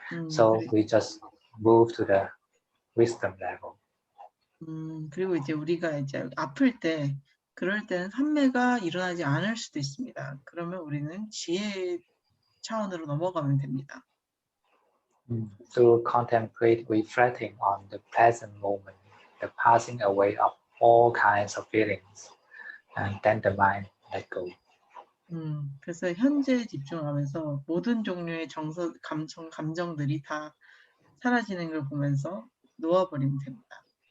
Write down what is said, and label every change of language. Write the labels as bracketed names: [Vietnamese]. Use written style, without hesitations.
[English] So we just move to the wisdom level. [Korean] 그리고 이제 우리가 이제 아플 때 그럴 때는 삼매가 일어나지 않을 수도 있습니다. 그러면 우리는 지혜 차원으로 넘어가면 됩니다. [English] To contemplate, reflecting on the present moment, the passing away of all kinds of feelings, and then the mind let go. [Korean] 그래서 현재에 집중하면서 모든 종류의 감정들이 다 사라지는 걸 보면서 놓아버리면 됩니다.